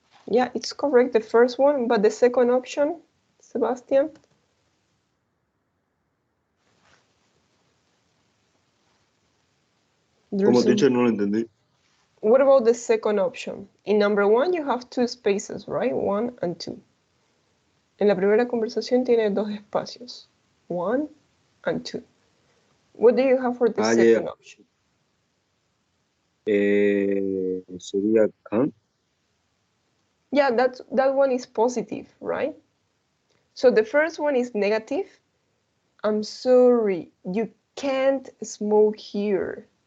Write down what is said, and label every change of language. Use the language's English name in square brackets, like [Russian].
[English] Yeah, it's correct, the first one, but the second option, Sebastian? [Spanish] Como teacher no lo entendí. [English] What about the second option? In number 1 you have 2 spaces, right? 1 and 2. [Spanish] En la primera conversación tiene 2 espacios. [English] 1 and 2. What do you have for the second option? [Spanish] Sería can't. [English] Yeah, that one is positive, right? So the first one is negative. I'm sorry, you can't smoke here.